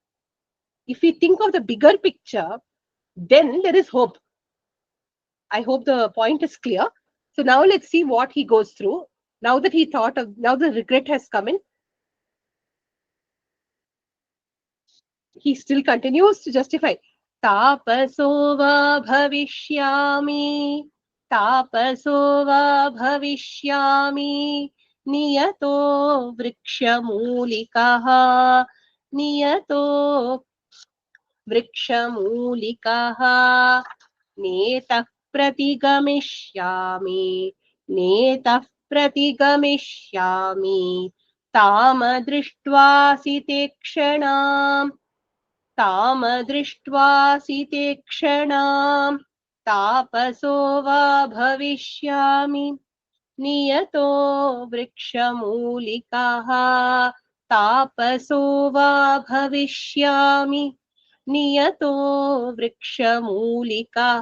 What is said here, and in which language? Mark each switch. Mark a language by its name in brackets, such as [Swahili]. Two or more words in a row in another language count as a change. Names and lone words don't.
[English] If we think of the bigger picture, then there is hope. I hope the point is clear. So now let's see what he goes through. Now that he thought of, now the regret has come in, he still continues to justify. [Sanskrit] तापसो वा भविष्यामि, तापसो वा भविष्यामि, नियतो वृक्षमूलिकः, नियतो वृक्षमूलिकः, नेतः प्रतिगमिष्यामि, नेतः प्रतिगमिष्यामि, ताम दृष्ट्वा सिते क्षणम्, ताम दृष्ट्वा सिते क्षणां तापसो वा भविष्यामि नियतो वृक्षमूलिकाः तापसो वा भविष्यामि नियतो वृक्षमूलिकाः